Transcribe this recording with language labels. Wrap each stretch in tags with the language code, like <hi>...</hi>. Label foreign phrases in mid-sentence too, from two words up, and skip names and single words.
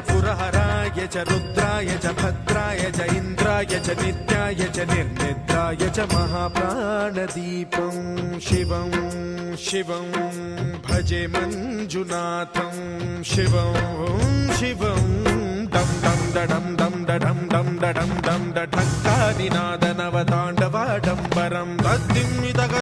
<sa>पुरहराय च रुद्राय च भद्राय च इन्द्राय च नित्याय च निर्निद्राय च महाप्राणदीपं शिवं शिवं भजे मञ्जुनाथं शिवं शिवं दं दं दडं दं दडं दं दडं दं दठक्कादिनादनवताण्डवाडम्बरं तद्दिम्मितक</sa>